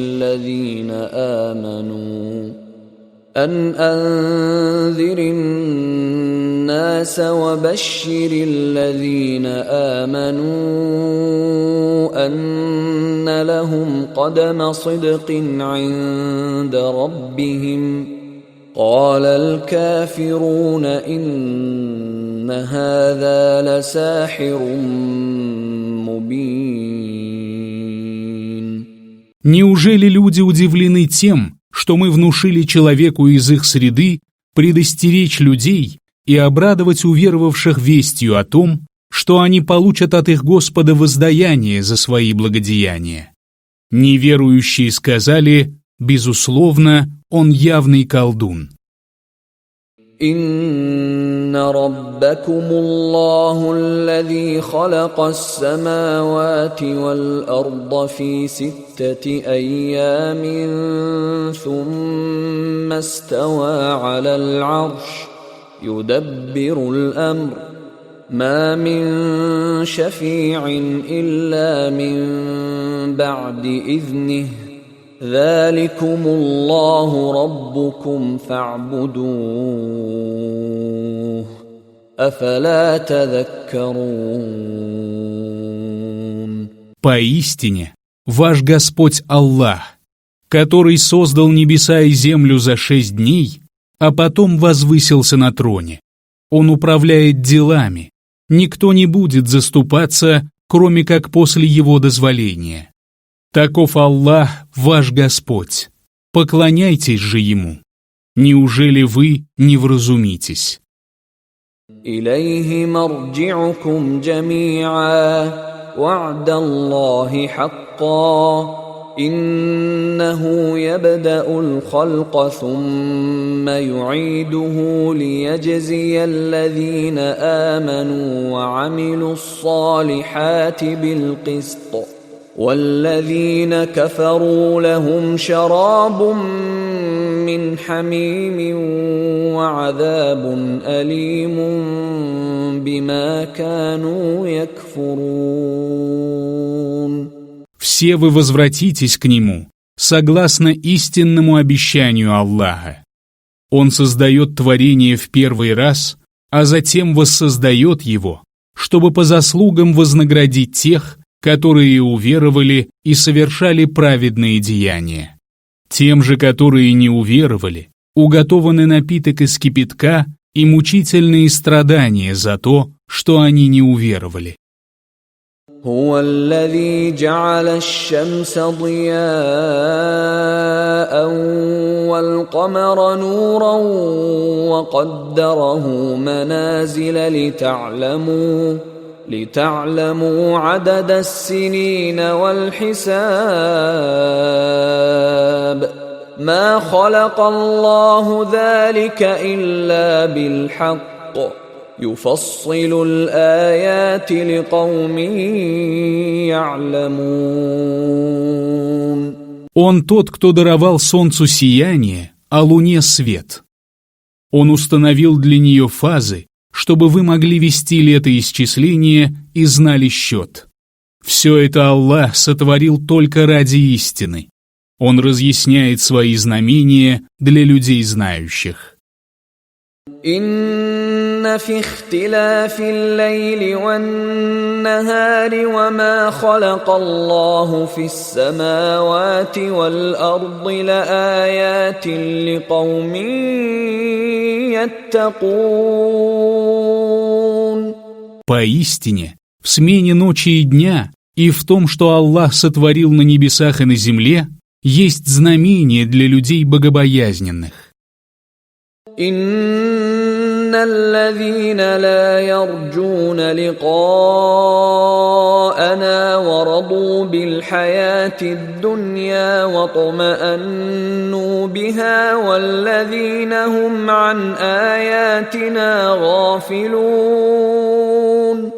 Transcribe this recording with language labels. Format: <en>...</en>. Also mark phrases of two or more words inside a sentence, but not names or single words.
<ar>الذين آمنوا أن لهم قدم صدق عند ربهم قال الكافرون إن هذا لساحر مبين.</ar> <ru>Неужели люди удивлены тем, что мы внушили человеку из их среды предостеречь людей и обрадовать уверовавших вестью о том, что они получат от их Господа воздаяние за свои благодеяния? Неверующие сказали: безусловно, он явный колдун.</ru> <ar>إن ربكم الله الذي خلق السماوات والأرض في 6 أيام ثم استوى على العرش يدبر الأمر ما من شفيع إلا من بعد إذنه ذلكم الله ربكم فاعبدوه أفلا تذكرون.</ar> <ru>Поистине, ваш Господь Аллах, который создал небеса и землю за 6 дней, а потом возвысился на троне. Он управляет делами, никто не будет заступаться, кроме как после его дозволения. Таков Аллах, ваш Господь. Поклоняйтесь же Ему. Неужели вы не вразумитесь?</ru> <ar>إليه مرجعكم جميعا وعد الله حقا إنه يبدأ الخلق ثم يعيده ليجزي الذين آمنوا وعملوا الصالحات بالقسط والذين كفروا لهم شراب من حميم وعذاب أليم بما كانوا يكفرون.</ar> <ru>Все вы возвратитесь к Нему, согласно истинному обещанию Аллаха. Он создает творение в первый раз, а затем воссоздает его, чтобы по заслугам вознаградить тех, которые уверовали и совершали праведные деяния. Тем же, которые не уверовали, уготованы напиток из кипятка и мучительные страдания за то, что они не уверовали.</ru> <ar>هو الذي جعل الشمس ضياء والقمر نورا وقدره منازل لتعلموا عدد السنين والحساب ما خلق الله ذلك إلا بالحق يفصل الآيات لقوم يعلمون.</ar> <ru>Он тот, кто даровал солнцу сияние, а луне свет. Он установил для нее фазы, чтобы вы могли вести летоисчисление и знали счет. Все это Аллах сотворил только ради истины. Он разъясняет свои знамения для людей знающих.</ru> <ar>إن في اختلاف الليل والنهار وما خلق الله في السماوات والأرض لآيات لقوم يتقون.</ar> <ru>Поистине, в смене ночи и дня И в том, что Аллах сотворил на небесах и на земле, есть знамение для людей богобоязненных.</ru> <ar>إن الذين لا يرجون لقاءنا ورضوا بالحياة الدنيا واطمأنوا بها والذين هم عن آياتنا غافلون.</ar>